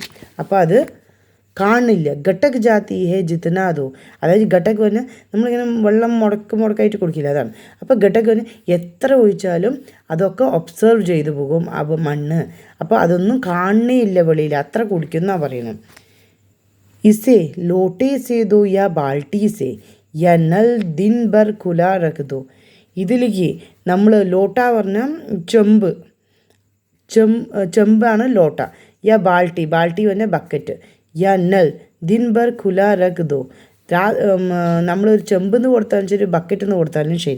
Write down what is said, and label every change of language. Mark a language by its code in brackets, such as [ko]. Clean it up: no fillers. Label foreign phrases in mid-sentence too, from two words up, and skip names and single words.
[ml] അപ്പോൾ അത് കാണില്ല. [hi] घटक जाती है जितना दो. [ml] അതായത് ഘട്ടക് പറഞ്ഞാൽ നമ്മളിങ്ങനെ വെള്ളം മുടക്കായിട്ട് കുടിക്കില്ല, അതാണ്. അപ്പോൾ ഘട്ടക് പറഞ്ഞാൽ എത്ര ഒഴിച്ചാലും അതൊക്കെ ഒബ്സർവ് ചെയ്തു പോകും ആ മണ്ണ്. അപ്പോൾ അതൊന്നും കാണണേയില്ല വെളിയിൽ, അത്ര കുടിക്കുന്നാണ് പറയുന്നത്. [hi] इसे लोटे से दो या बाल्टी से या नल दिन भर खुला रख दो. [ml] ഇതിലേക്ക് നമ്മൾ ലോട്ട പറഞ്ഞാൽ ചെമ്പാണ് ലോട്ട. [hi] യാ [ml] ബാൾട്ടി പറഞ്ഞാൽ ബക്കറ്റ്. [hi] या नल दिन भर खुला रख दो. [ml] നമ്മളൊരു ചെമ്പെന്ന് കൊടുത്താലും ശരി, ബക്കറ്റെന്ന് കൊടുത്താലും ശരി.